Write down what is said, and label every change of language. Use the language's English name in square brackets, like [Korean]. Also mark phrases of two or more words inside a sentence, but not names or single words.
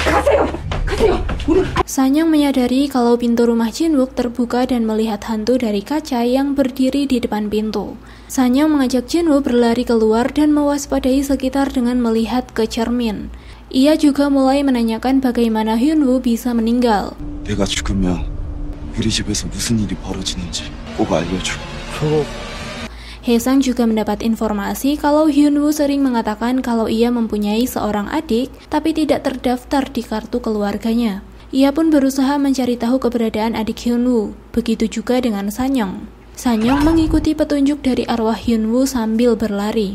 [Indonesian] Sanyong menyadari kalau pintu rumah Jin-wook terbuka dan melihat hantu dari kaca yang berdiri di depan pintu. Sanyong mengajak Jin-wook berlari keluar dan mewaspadai sekitar dengan melihat ke cermin. Ia juga mulai menanyakan bagaimana Hyun-woo bisa meninggal. [Korean] 내가 죽으면 우리 집에서 무슨 일이 벌어지는지 꼭 알려줘. [Indonesian] Haesang juga mendapat informasi kalau Hyun-woo sering mengatakan kalau ia mempunyai seorang adik tapi tidak terdaftar di kartu keluarganya. Ia pun berusaha mencari tahu keberadaan adik Hyun-woo, begitu juga dengan Sanyong. Sanyong mengikuti petunjuk dari arwah Hyun-woo sambil berlari.